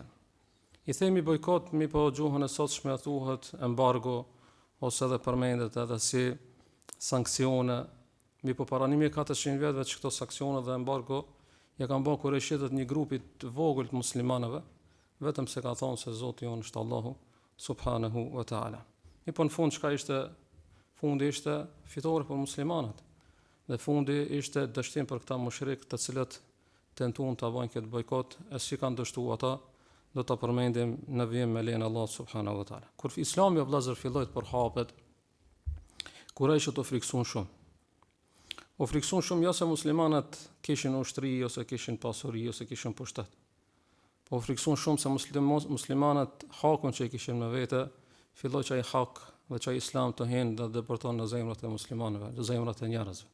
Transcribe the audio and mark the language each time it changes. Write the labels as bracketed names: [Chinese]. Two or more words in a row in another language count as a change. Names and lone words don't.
[Albanian] I themi bojkot, mi po gjuhën e sotshme thuhet embargo, ose edhe përmendet edhe si sanksione, mi po para 1400 vjetëve që këto sanksione dhe embargo ja kanë bën kurëshitët një grupi të vogël të muslimanëve, vetëm se ka thonë se Zoti jonë është Allahu [Arabic] سبحانه وتعالى. [Albanian] I po në fund çka ishte? Fundi ishte fitore për muslimanët. Dhe fundi ishte dështim për këta mushrik të cilët tentuan ta bëjnë këtë bojkot, e si kanë dështuar ata, do ta përmendim në vijim me lenin Allah [Arabic] سبحانه وتعالى. [Albanian] Kur Islami vëllazër filloi të përhapet, kurajshët u friksuan shumë. U friksuan shumë jo se muslimanët kishin ushtri ose kishin pasuri ose kishin pushtet. Po u friksuan shumë se muslimanët hakun që i kishin me vete, filloi që ai hak dhe që Islam të hinë dhe depërton në zemrat e muslimanëve, në zemrat e njerëzve.